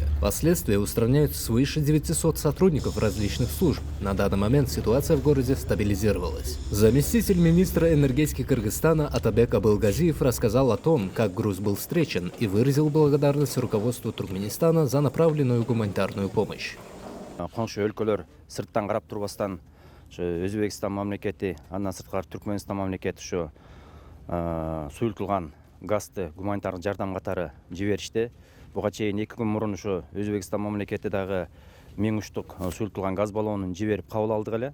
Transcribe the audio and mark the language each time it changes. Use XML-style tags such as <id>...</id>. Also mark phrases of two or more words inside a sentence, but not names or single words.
<ru>Последствия устраняют свыше 900 сотрудников различных служб. На данный момент ситуация в городе стабилизировалась. Заместитель министра энергетики Кыргызстана Атабек Абылгазиев рассказал о том, как груз был встречен, и выразил благодарность руководству Туркменистана за направленную гуманитарную помощь.</ru> <ky>Коңшу өлкөлөр сырттан карап турбастан Өзбекстан мамлекети, андан сырткары Түркменстан мамлекети суюлтулган газды гуманитардык жардам катары жиберишти. Буга чейин 2 күн мурун Өзбекстан мамлекети дагы 1000 штук суюлтулган газ баллонун жиберип кабыл алдык эле.</ky>